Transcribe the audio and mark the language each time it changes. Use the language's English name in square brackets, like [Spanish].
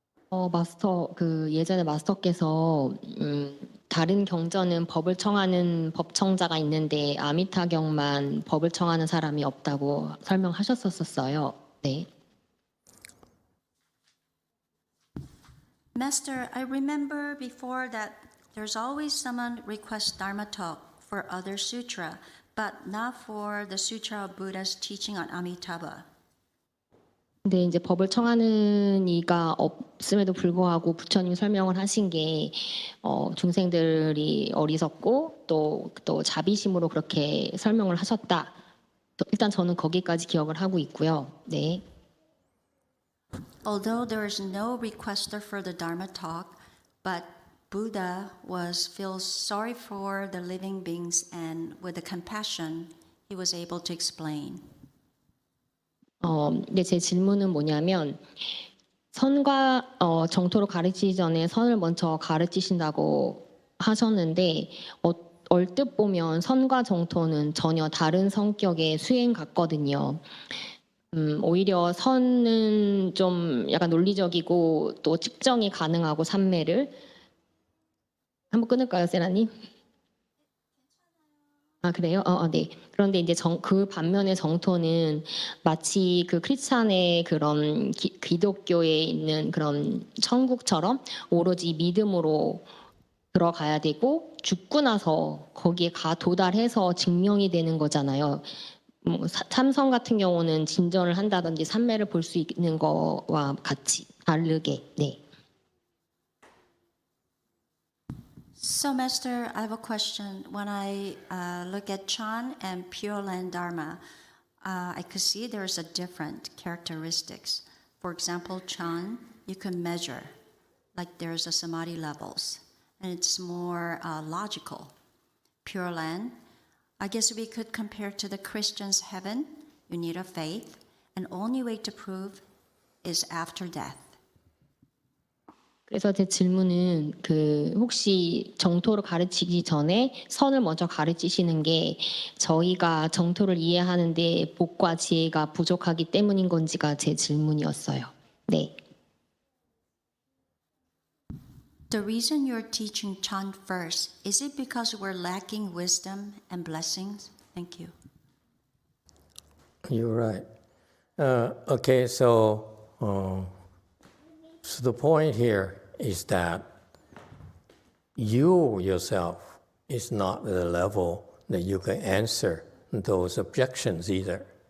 [Korean] 마스터, 예전에 마스터께서, 다른 경전은 법을 청하는 법청자가 있는데, 아미타경만 법을 청하는 사람이 없다고 설명하셨었어요. 네. [English] Master, I remember before that there's always someone requests Dharma talk for other sutra, but not for the Sutra of Buddha's teaching on Amitabha. [Korean] 근데 이제 법을 청하는 이가 없음에도 불구하고 부처님 설명을 하신 게 중생들이 어리석고 또 자비심으로 그렇게 설명을 하셨다. 일단 저는 거기까지 기억을 하고 있고요. 네. [English] Although there is no requester for the Dharma talk, but Buddha feels sorry for the living beings, and with the compassion, he was able to explain. [Korean] 근데 제 질문은 뭐냐면 선과 정토를 가르치기 전에 선을 먼저 가르치신다고 하셨는데 얼뜻 보면 선과 정토는 전혀 다른 성격의 수행 같거든요. 오히려 선은 좀 약간 논리적이고 또 측정이 가능하고 산매를 한번 끊을까요, 세라님? 아 그래요? 네. 그런데 이제 그 반면에 정토는 마치 그 크리스찬의 그런 기독교에 있는 그런 천국처럼 오로지 믿음으로 들어가야 되고 죽고 나서 거기에 도달해서 증명이 되는 거잖아요. 참선 같은 경우는 진전을 한다든지 산매를 볼 수 있는 거와 같이 다르게. 네. [English] So, Master, I have a question. When I look at Chan and Pureland Dharma, I could see there's a different characteristics. For example, Chan, you can measure, like there's a samadhi levels, and it's more logical. Pureland, I guess we could compare to the Christian's heaven. You need a faith, and only way to prove is after death. 그래서 제 질문은 혹시 정토를 가르치기 전에 선을 먼저 가르치시는 게 저희가 정토를 이해하는데 복과 지혜가 부족하기 때문인 건지가 제 질문이었어요. 네. The reason you're teaching Chan first, is it because we're lacking wisdom and blessings? Thank you. You're right. Okay, so the point here is that you yourself is not at the level that you can answer those objections either.